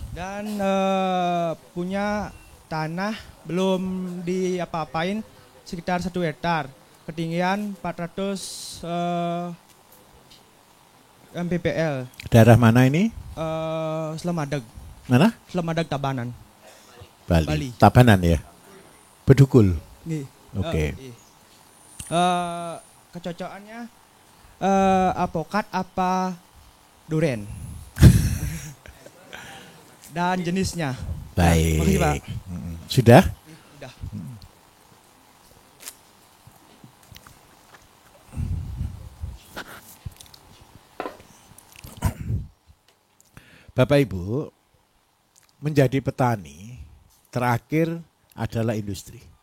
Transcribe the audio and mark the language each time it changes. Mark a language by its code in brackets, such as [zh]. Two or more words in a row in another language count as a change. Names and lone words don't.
[id] Dan punya tanah belum diapa-apain sekitar 1 hektar. Ketinggian 400 mppl. daerah mana ini? Selamadeg. Mana? Selamadeg Tabanan. Bali. Bali. Tabanan ya? Bedugul. Nggih. Oke. Nggih. Kecocokannya apokat apa duren. Dan jenisnya. Baik. Makasih, Pak. Sudah? Udah. Bapak Ibu, menjadi petani terakhir adalah industri.